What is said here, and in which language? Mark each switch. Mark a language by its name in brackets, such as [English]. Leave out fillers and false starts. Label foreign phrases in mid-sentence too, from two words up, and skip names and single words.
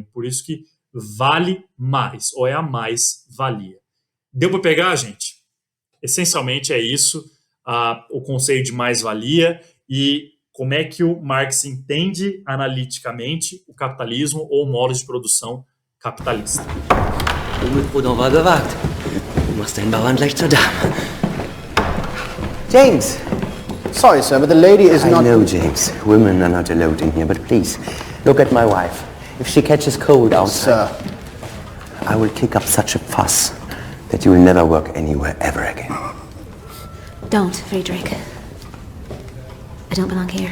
[Portuguese] Por isso que vale mais, ou é a mais-valia. Deu para pegar, gente? Essencialmente é isso, o conceito de mais-valia e como é que o Marx entende analiticamente o capitalismo ou o modo de produção capitalista. [German] Mit Bruder war gewagt. Du machst den Bauern gleich zur Dame. [English] James! Sorry, sir, but the lady is not... I know, James. Women are not allowed in here, but please, look at my wife. If she catches cold outside... Sir. I will kick up such a fuss that you will never work anywhere ever again. Don't, Friedrich. I don't belong here.